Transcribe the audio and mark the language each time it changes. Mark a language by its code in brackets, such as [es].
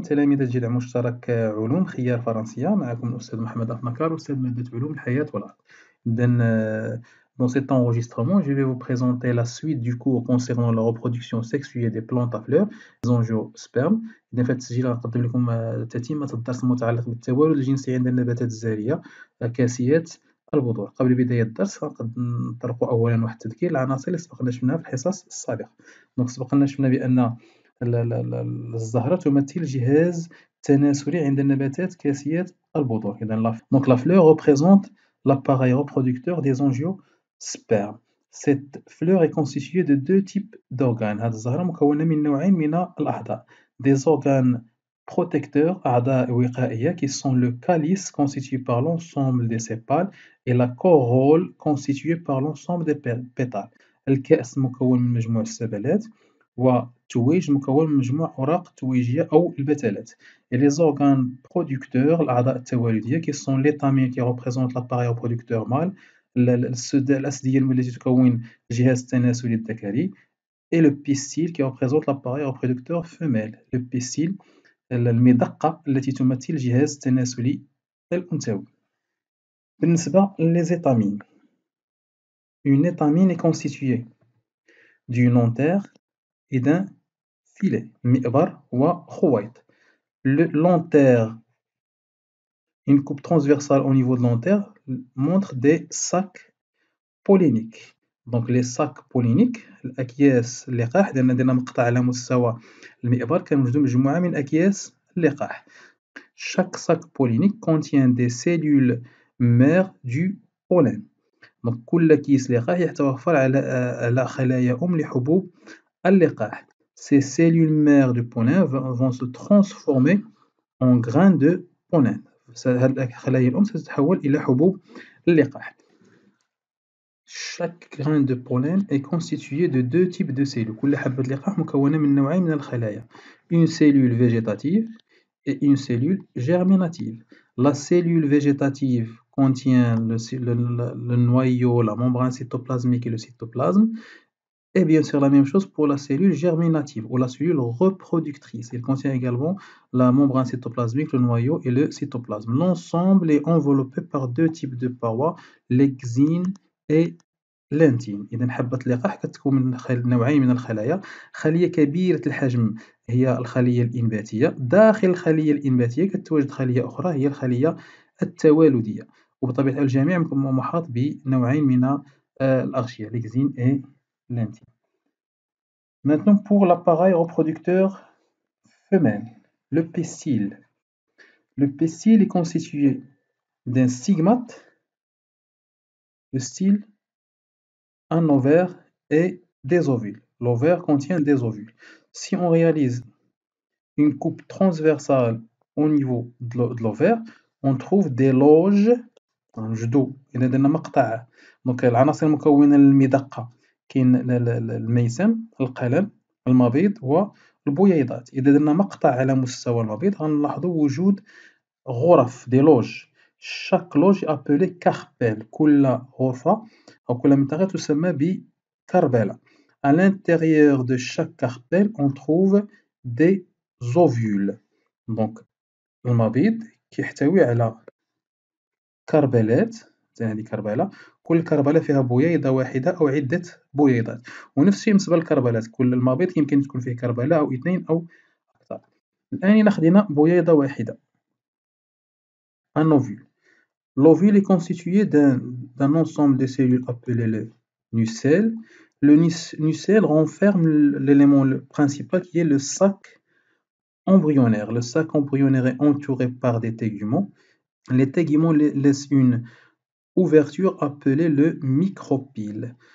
[ar] تلاميذ جدع مشترك علوم خيار فرنسية. معكم الأستاذ محمد أفنكار، أستاذ مادة علوم الحياة والأرض. [fr] إذن dans cet enregistrement, je vais vous présenter la suite du cours concernant la reproduction sexuée des plantes à fleurs, les angiospermes. [ar] إذن في هذا التسجيل غنقدم لكم تتمة الدرس المتعلق بالتوالد الجنسي عند النباتات الزهرية كاسيات البذور. قبل بداية الدرس نطرق أولا واحد التذكير العناصر اللي سبقنا شفناها في الحصص السابقة. دونك سبقنا شفنا بأن الزهرة تمثل جهاز تناسلي عند النباتات كاسيات البذور. [fr] إذن donc la fleur représente l'appareil reproducteur des angiospermes. Cette fleur est constituée de deux types d'organes. [ar] هذه الزهرة مكونة من نوعين من الأعضاء. [fr] Des organes protecteurs, [ar] أعضاء وقائية, [fr] qui sont le calice constitué par l'ensemble des sépales et la corolle constituée par l'ensemble des pétales. [ar] الكأس مكون من مجموع السبلات والتويج مكون من مجموع أوراق التويجية أو البتلات. [fr] Et les organes producteurs, [ar] الأعضاء التوالدية, [fr] qui sont l'étamine qui représente l'appareil reproducteur mâle, [ar] الأسدية التي تكون الجهاز التناسلي الذكري, [fr] et le pistil qui représente l'appareil reproducteur femelle. Le pistil [ar] المضقة التي تمثل الجهاز التناسلي الأنثوي. بالنسبة للإيتامين، [fr] une étamine est constituée d'une antère et d'un filet, [ar] مئبر وخويط. [fr] L'antère, une coupe transversale au niveau de l'antère, montre des sacs polliniques. Donc les sacs polliniques, [ar] الأكياس اللقاح، درنا مقطع على مستوى المئبر كنوجدو مجموعة من أكياس اللقاح. [fr] Chaque sac pollinique contient des cellules mères du pollen. [ar] Donc كل كيس لقاح يتوفر على خلايا لحبوب اللقاح. [fr] Ces cellules mères du pollen vont se transformer en grains de pollen. [ar] هاد الخلايا الأم ستتحول إلى حبوب اللقاح. [fr] Chaque grain de pollen est constitué de deux types de cellules. كل حبة لقاح مكونة من نوعين من الخلايا. Une cellule végétative et une cellule germinative. La cellule végétative contient le noyau, la membrane cytoplasmique et le cytoplasme. Et bien sûr la même chose pour la cellule germinative ou la cellule reproductrice. Il contient également la membrane cytoplasmique, le noyau et le cytoplasme. L'ensemble est enveloppé par deux types de parois, l'exine et l'intime. [ar] إذا حبة اللقاح كتكون من نوعين من الخلايا. خلية كبيرة الحجم هي الخلية الإنباتية. داخل الخلية الإنباتية كتواجد خلية أخرى هي الخلية التوالدية. وبطبيعة الجميع محاط بنوعين من الأغشية، [fr] l'exine et l'intime. Maintenant pour l'appareil reproducteur femelle, le pistil. Le pistil est constitué d'un stigmate, le style, un ovaire et des ovules. L'ovaire contient des ovules. Si on réalise une coupe transversale au niveau de l'ovaire, on trouve des loges جذوب. [ar] إذا درنا مقطع، دونك العناصر المكونة للمضقة كاين الميسم، القلم، المبيض والبويضات. إذا درنا مقطع على مستوى المبيض غنلاحظوا وجود غرف [fr] دي لوج. chaque loge est appelée carpelle. [ar] كل غرفة أو كل منطقة تسمى بكربلة. [fr] À l'intérieur de chaque carpelle on trouve des ovules. [ar] donc المبيض كيحتوي على كربلات، هذه كربلة، كل كربلة فيها بويضة واحدة أو عدة بويضات. ونفس الشيء بالنسبة للكربلات، كل المبيض يمكن تكون فيه كربلة أو اثنين أو أكثر. الآن إلا خدينا بويضة واحدة، [fr] un ovule. L'ovule est constitué d'un ensemble de cellules appelé le nucelle. Le nucelle renferme l'élément principal qui est le sac embryonnaire. Le sac embryonnaire est entouré par des téguments. Les téguments laissent une ouverture appelée le micropyle.